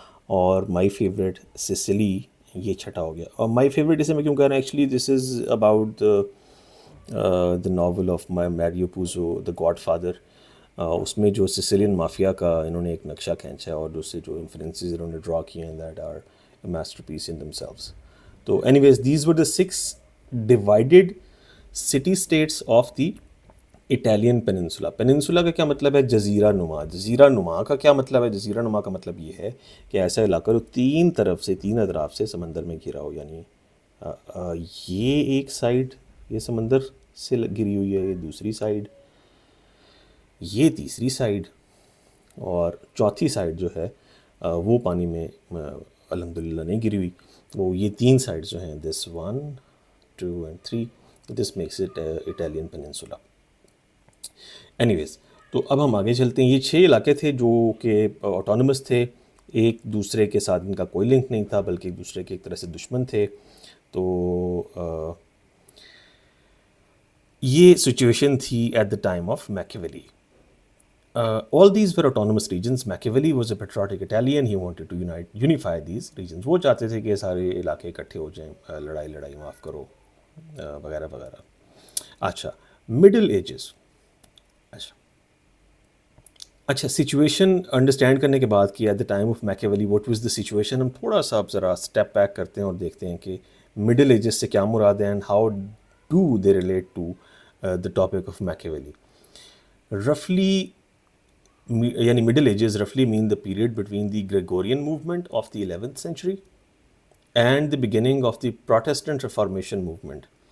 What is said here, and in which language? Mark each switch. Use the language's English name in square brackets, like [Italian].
[English] اور my favourite Sicily [Urdu] یہ 6ٹھا ہو گیا. [English] اور my favourite [Urdu] اسے میں کیوں کہہ رہا ہوں؟ [English] Actually this is about the novel of Mario Puzo, the Godfather. [Urdu] اس میں جو سسیلین مافیا کا انہوں نے ایک نقشہ کھینچا ہے، اور اس سے جو انفلوئنسز انہوں نے ڈرا کیے ہیں، [English] That are a masterpiece in themselves. [Urdu] تو [English] Anyways these were the 6 divided city states of the Italian peninsula. [Urdu] Peninsula کا کیا مطلب ہے؟ جزیرہ نما. جزیرہ نما کا کیا مطلب ہے؟ جزیرہ نما کا مطلب یہ ہے کہ ایسا علاقہ جو 3 طرف سے، 3 اطراف سے سمندر میں گھرا ہو. یعنی یہ ایک سائڈ یہ سمندر سے گھری ہوئی ہے، یہ دوسری سائڈ، یہ تیسری سائڈ، اور چوتھی سائڈ جو ہے وہ پانی میں الحمدللہ نہیں گری ہوئی. وہ یہ 3 سائڈز جو ہیں [English] This 1 2 and 3 this makes it Italian peninsula. Anyways [Urdu] تو اب ہم آگے چلتے ہیں. یہ 6 علاقے تھے جو کہ آٹونومس تھے, ایک دوسرے کے ساتھ ان کا کوئی لنک نہیں تھا بلکہ ایک دوسرے کے ایک طرح سے دشمن تھے. تو یہ سچویشن تھی [English] At the time of Machiavelli. All these were autonomous regions. Machiavelli was a patriotic Italian. He wanted to unify these regions. [Urdu] وہ چاہتے تھے کہ سارے علاقے اکٹھے ہو جائیں, لڑائی معاف کرو وغیرہ وغیرہ. اچھا مڈل ایجز. اچھا سچویشن انڈرسٹینڈ کرنے کے بعد کہ [English] at the time of Machiavelli what was the situation, [Urdu] ہم تھوڑا سا اب ذرا اسٹیپ بیک کرتے ہیں اور دیکھتے ہیں کہ مڈل ایجز سے کیا مراد ہے [English] And how do they relate to the topic of میکیویلی. رفلی [Urdu] یعنی [English] Middle edges رفلی main the period between the Gregorian movement of the 11th century and the beginning of the Protestant reformation movement.